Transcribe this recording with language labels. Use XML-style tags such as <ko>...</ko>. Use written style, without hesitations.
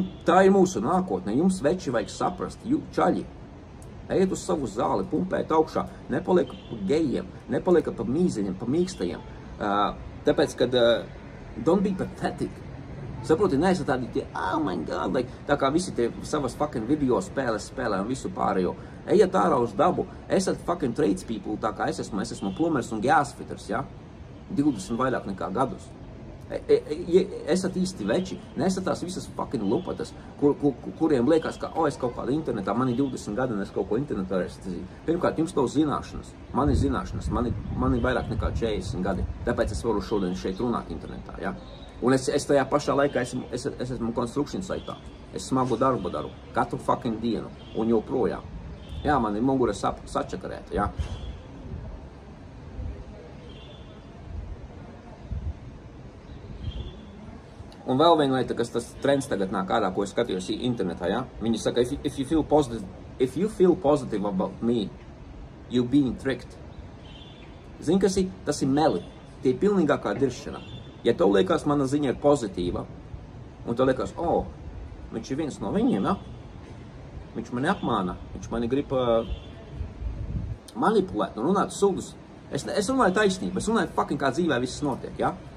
<lv>Tā ir mūsu nākotne, jums veči vajag saprast, čaļi. Ejiet uz savu zāli, pumpēt augšā, nepaliek pa gejiem, nepaliek pa mīzeņiem, pa mīkstajiem. Tāpēc, kad</lv> <en>don't be pathetic.</en> <lv>Saproti, neesat tādi tie,</lv> <en>oh my god, like,</en> <lv>tā kā visi tie savas fucking video spēles spēlē un visu pārējo. Ejiet ārā uz dabu, esat fucking tradespeople, tā kā es esmu plumers un gasfitters, ja? 20 vairāk nekā gadus. Esat īsti veči, nesat tās visas fucking lupatas, kuriem liekas, ka, es kaut kādā internetā, man ir 20 gadi un es kaut ko internetā esmu. Pirmkārt, jums nav zināšanas, man ir zināšanas, man ir vairāk nekā 40 gadi, tāpēc es varu šodien šeit runāt internetā, ja? Un es tajā pašā laikā esmu construction saitā, es smagu darbu daru, katru fucking dienu un joprojām. Jā, man ir mugura sačakarēta, ja? Un vēl viena lieta, kas tas trends tagad nāk ārā, ko es skatījos internetā, ja? Viņi saka,</lv> <en>if you feel positive about me, you being tricked.</en> <lv>Zini, kas ir? Tas ir meli. Tie ir pilnīgākā diršana. Ja tev liekas, mana ziņa ir pozitīva, un tev liekas, viņš ir viens no viņiem, ja? Viņš mani apmāna, viņš mani grib manipulēt un runāt sūdus. Es runāju taisnību, es runāju fucking kā dzīvē viss notiek, ja?</lv>